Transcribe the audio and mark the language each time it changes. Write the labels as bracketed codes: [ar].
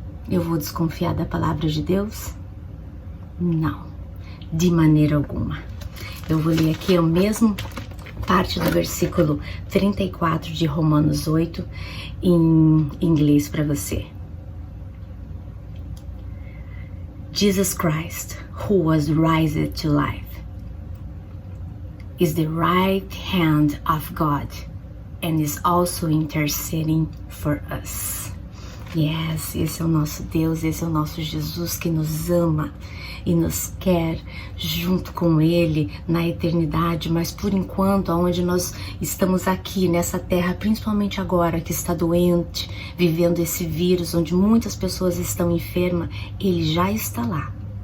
[pt] Eu vou desconfiar da palavra de Deus? Não, de maneira alguma. Eu vou ler aqui a mesma parte do versículo 34 de Romanos 8 em inglês para você. [en] Jesus Christ, who was raised to life, is the right hand of God and is also interceding for us. [pt] Yes, esse é o nosso Deus, esse é o nosso Jesus que nos ama e nos quer junto com Ele na eternidade, mas por enquanto, onde nós estamos aqui nessa terra, principalmente agora que está doente, vivendo esse vírus, onde muitas pessoas estão enfermas, Ele já está lá.